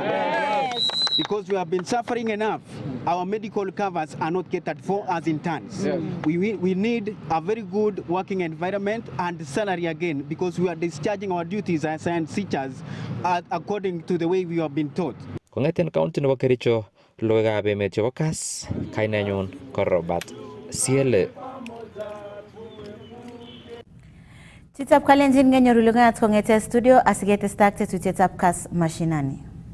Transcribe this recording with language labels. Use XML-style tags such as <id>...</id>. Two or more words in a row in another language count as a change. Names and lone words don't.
<en>Yes. Because we have been suffering enough. Our medical covers are not catered for as interns. Yes. We need a very good working environment and salary again, because we are discharging our duties as science teachers according to the way we have been taught.</en> <kln>Kong'eten county nebo Kericho, logoiwekab emet chebo Kass, kainenyun ko Robert Siele. Chitab kalenjin ngenyoru lugat kong'eten studio asiketestai ak tetutietab Kass Mashinani.</kln>